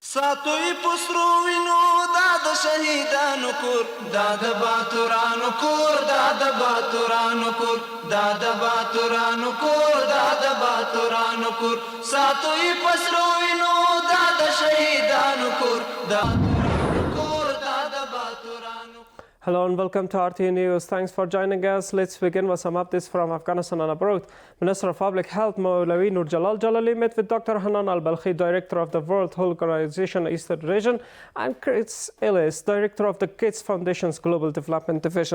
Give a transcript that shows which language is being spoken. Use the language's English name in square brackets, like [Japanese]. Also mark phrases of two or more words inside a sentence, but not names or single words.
[Pashto] ساتوی پسرو وینو دا د شهیدانو کور دا د باتورانو کور دا د باتورانو کور دا د باتورانو کور دا د باتورانو کور ساتوی پسرو وینو دا د شهیدانو کور دا [English] Hello and welcome to RTA News. Thanks for joining us. Let's begin with some updates from Afghanistan and abroad. Minister of Public Health Maulawi Nur Jalal Jalali met with Dr. Hanan Al-Balkhi, Director of the World Health Organization Eastern Region, and Chris Ellis, Director of the Gates Foundation's Global Development Division.